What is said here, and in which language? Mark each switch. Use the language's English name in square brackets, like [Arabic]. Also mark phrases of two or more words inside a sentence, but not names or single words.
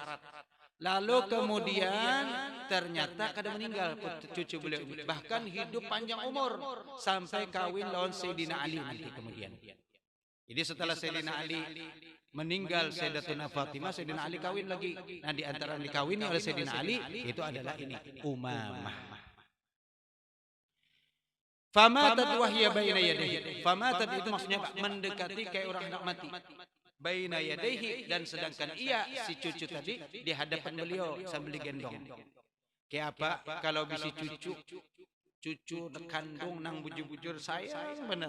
[Indonesian] Lalu kemudian ternyata kada meninggal cucu beliau ini, bahkan hidup panjang umur sampai kawin lawan Sayyidina Ali nanti kemudian. Jadi setelah Sayyidina Ali meninggal, Sayyidatuna Fatimah, Sayyidina Ali kawin lagi. Nah, di antara yang dikawini oleh Sayyidina Ali itu adalah ini, Umamah. [Arabic] Famatat wahya baina yadayhi. [Indonesian] Famatat itu maksudnya mendekati kayak orang hendak mati. [Arabic] Baina yadayhi, [Indonesian] dan sedangkan ia, si cucu tadi, di hadapan beliau sambil digendong. Kayak apa? [Banjar] Kalau bisi cucu kandung nang bujur-bujur sayang benar.